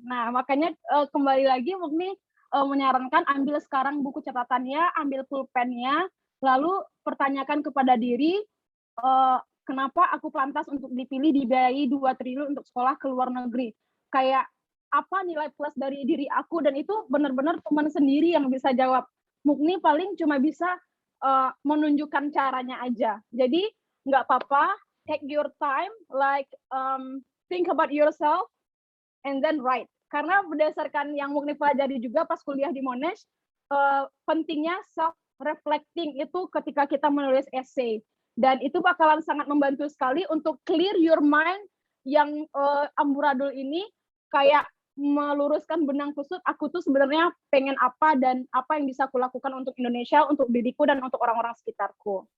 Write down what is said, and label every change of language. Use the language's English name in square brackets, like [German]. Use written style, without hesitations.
[Indonesian] Nah, makanya kembali lagi Mukni menyarankan ambil sekarang buku catatannya, ambil pulpennya, lalu pertanyakan kepada diri, kenapa aku pantas untuk dipilih dibiayai 2 triliun untuk sekolah ke luar negeri. Kayak apa nilai plus dari diri aku, dan itu benar-benar teman sendiri yang bisa jawab. Mukni paling cuma bisa menunjukkan caranya aja. Jadi nggak apa-apa, [English] take your time, like think about yourself and then write. [Indonesian] Karena berdasarkan yang Mukni pelajari juga pas kuliah di Monash, pentingnya self reflecting itu ketika kita menulis essay, dan itu bakalan sangat membantu sekali untuk [English] clear your mind [Indonesian] yang amburadul ini, kayak meluruskan benang kusut aku tuh sebenarnya pengen apa dan apa yang bisa aku lakukan untuk Indonesia, untuk diriku dan untuk orang-orang sekitarku.